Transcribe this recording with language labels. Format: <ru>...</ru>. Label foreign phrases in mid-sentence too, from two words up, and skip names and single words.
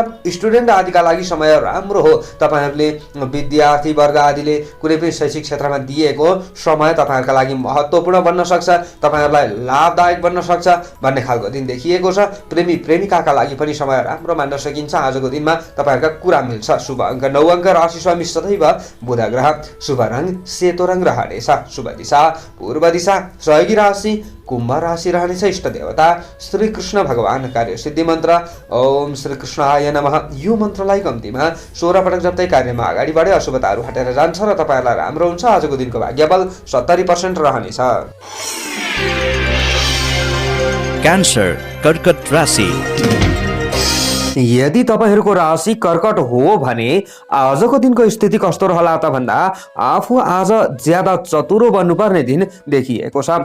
<ne>स्टुडेन्ट आदिका लागि समय राम्रो हो। तपाईहरुले विद्यार्थी वर्ग आदिले कुनै पनि शैक्षिक क्षेत्रमा दिएको समय तपाईहरुका लागि महत्त्वपूर्ण बन्न सक्छ, तपाईहरुलाई लाभदायक बन्न सक्छ भन्ने खालको दिन देखिएको छ। प्रेमी प्रेमिकाका लागि पनि समय राम्रो मान्न सकिन्छ। आजको दिनमा तपाईहरुका कुरा मिल्छ। शुभ अङ्क 9 अङ्क, राशि स्वामी सदैव बुध ग्रह, शुभ रङ सेतो रङ रहनेछ। शुभ दिशा पूर्व दिशा, सहयोगी राशि कुम्भ राशि रहनेछ। इष्ट देवता श्री कृष्ण भगवान, कार्य सिद्धि मन्त्र</ne> <sa>ओम श्री कृष्णाय नमः।</sa> <ne>यो मन्त्रलाई कम्तीमा 16 पटक जप्दै कार्यमा अगाडि बढे अशुभताहरू हटेर जान्छ र तपाईहरुलाई राम्रो हुन्छ। आजको दिनको भाग्यबल 70% रहनेछ। क्यान्सर कर्कट राशि। यदि तपाईहरूको राशि कर्कट हो भने आजको दिनको स्थिति कस्तो रहला त भन्दा आफू आज ज्यादा चतुरो बन्नुपर्ने दिन देखिएको छ।</ne>